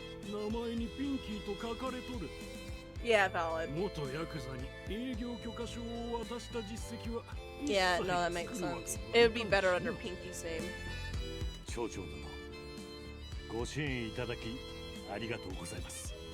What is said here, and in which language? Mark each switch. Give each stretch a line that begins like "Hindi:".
Japanese: 名前にピンキーと書かれとる。
English: Yeah, valid.
Japanese: 元ヤクザに営業許可証を渡した実績は
English: Yeah, no, that makes sense. It would be better under Pinky's name.
Japanese: 町長殿、ご支援いただきありがとうございます。